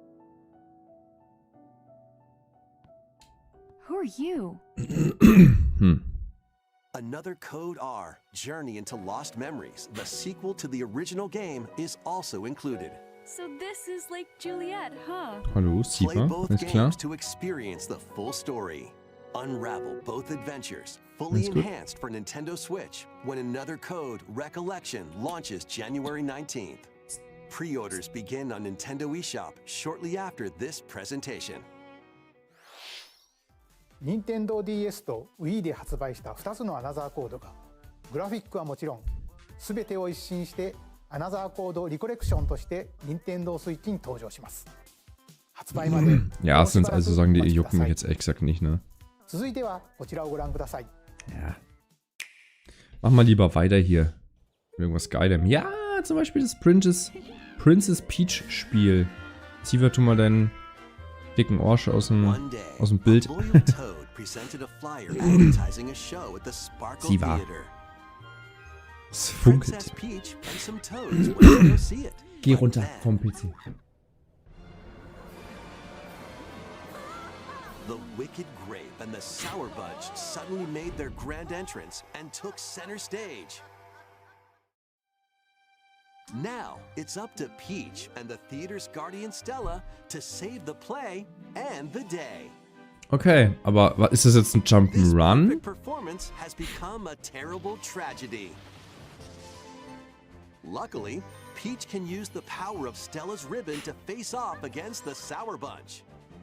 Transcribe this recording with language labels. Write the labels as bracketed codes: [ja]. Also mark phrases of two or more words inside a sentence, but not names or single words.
[en] Who are you? Another Code R, Journey into Lost Memories, the sequel to the original game, is also included. So this is like Juliet, huh? [de] Hallo, [en] Play [de] Siva, [en] both [de] alles klar? [en] games to experience the full story. Unravel both adventures, fully That's good. enhanced for Nintendo Switch, when Another Code Recollection launches January 19th. Pre-orders begin on Nintendo eShop shortly after this presentation. [ja] 任天堂 DS と Wii で発売した2つのアナザーコードがグラフィックはもちろん全てを一新してアナザーコードリコレクションとして任天堂スイッチに登場します発売まで [de] Ja, sind also sagen die jucken mich jetzt ehrlich gesagt nicht, ne? [ja] 続いてはこちらをご覧ください [de] Ja. Mach mal lieber weiter hier. Irgendwas Geilem. Ja, zum Beispiel das Princess Peach Spiel. Siva, tu mal deinen dicken Orsch aus dem Bild. Siva. Es funkelt. Geh runter vom PC. [en] The Wicked Grape and the Sour Budge suddenly made their grand entrance and took center stage. Now, it's up to Peach and the theater's guardian Stella to save the play and the day. [de] Okay, aber ist das jetzt ein [en] This [de] Jump'n'Run? [en] perfect performance has become a terrible tragedy. Luckily, Peach can use the power of Stella's ribbon to face off against the Sour Bunch.